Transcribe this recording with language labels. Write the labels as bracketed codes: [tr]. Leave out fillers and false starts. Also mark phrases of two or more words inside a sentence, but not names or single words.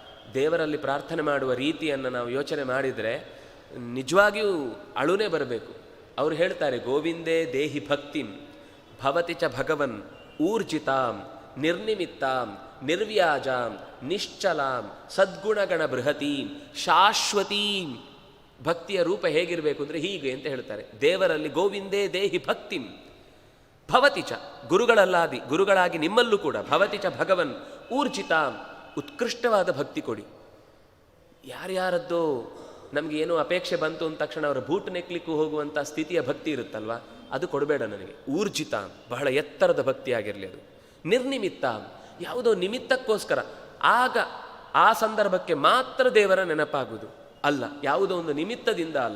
[kn] ದೇವರಲ್ಲಿ ಪ್ರಾರ್ಥನೆ ಮಾಡುವ ರೀತಿಯನ್ನು ನಾವು ಯೋಚನೆ ಮಾಡಿದರೆ ನಿಜವಾಗಿಯೂ ಅಳುನೇ ಬರಬೇಕು. ಅವರು ಹೇಳ್ತಾರೆ, [sa] ಗೋವಿಂದೇ ದೇಹಿ ಭಕ್ತಿಂ ಭವತಿ ಚ ಭಗವನ್ ಊರ್ಜಿತಾಂ ನಿರ್ನಿಮಿತ್ತಾಂ ನಿರ್ವ್ಯಾಜಾಂ ನಿಶ್ಚಲಾಂ ಸದ್ಗುಣಗಣ ಬೃಹತೀಂ ಶಾಶ್ವತೀಂ. [kn] ಭಕ್ತಿಯ ರೂಪ ಹೇಗಿರಬೇಕು ಅಂದರೆ ಹೀಗೆ ಅಂತ ಹೇಳ್ತಾರೆ. [sa] ದೇವರಲ್ಲಿ ಗೋವಿಂದೇ ದೇಹಿ ಭಕ್ತಿಂ ಭವತಿ ಚ, [kn] ಗುರುಗಳಾಗಿ ನಿಮ್ಮಲ್ಲೂ ಕೂಡ [sa] ಭವತಿ ಚ ಭಗವನ್ ಊರ್ಜಿತಾಂ, [kn] ಉತ್ಕೃಷ್ಟವಾದ ಭಕ್ತಿ ಕೊಡಿ. ಯಾರ್ಯಾರದ್ದೋ ನಮಗೆ ಏನೋ ಅಪೇಕ್ಷೆ ಬಂತು ಅಂದ ತಕ್ಷಣ ಅವರ ಬೂಟ್ ನೆಕ್ಲಿಕ್ಕೂ ಹೋಗುವಂಥ ಸ್ಥಿತಿಯ ಭಕ್ತಿ ಇರುತ್ತಲ್ವ, ಅದು ಕೊಡಬೇಡ ನನಗೆ. ಊರ್ಜಿತಾಂ, ಬಹಳ ಎತ್ತರದ ಭಕ್ತಿಯಾಗಿರಲಿ ಅದು. ನಿರ್ನಿಮಿತ್ತಾಂ, ಯಾವುದೋ ನಿಮಿತ್ತಕ್ಕೋಸ್ಕರ ಆಗ ಆ ಸಂದರ್ಭಕ್ಕೆ ಮಾತ್ರ ದೇವರ ನೆನಪಾಗುವುದು ಅಲ್ಲ, ಯಾವುದೋ ಒಂದು ನಿಮಿತ್ತದಿಂದ ಅಲ್ಲ.